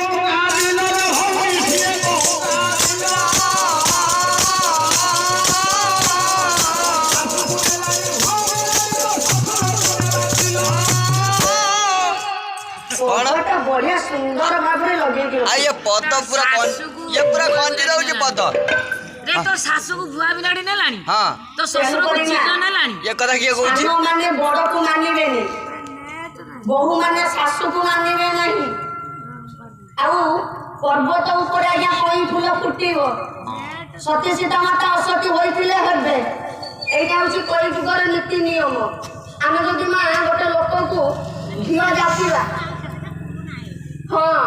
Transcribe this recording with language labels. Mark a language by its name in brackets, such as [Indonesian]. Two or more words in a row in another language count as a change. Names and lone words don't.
[Odia] ପଦଟା ବଢିଆ ସୁନ୍ଦର ଭାବରେ ଲଗେଇକି ଏ ପଦ ପୂରା ଏ ପୂରା ଖଞ୍ଜି ଦଉଛି ପଦ ରେ ତୋ ଶାଶୁକୁ ଭୁଆ ବିଲାଡି ନେଲାଣି हाँ ତୋ ଶ୍ୱଶୁରକୁ ଚିହ୍ନ ନେଲାଣି ଏ କଥା କିଏ କହୁଛି ସାନ ମାନେ ବଡକୁ ମାନିବେନି ବୋହୂ ମାନେ ଶାଶୁକୁ ମାନିବେ ନାହିଁ ଆଉ ପର୍ବତ ଉପରେ ଆଜ୍ଞା କଇଁ ଫୁଲ ଫୁଟିବ ସତୀ ସୀତା ମାତା ଅସତୀ ହୋଇଥିଲେ ହେବେ ଏଇଟା ହଉଛି କଳି ଯୁଗର ନୀତି ନିୟମ ଆମେ ଯଦି ମା ଗୋଟେ ଲୋକକୁ ଘିଅ ଯାଚିବା ହଁ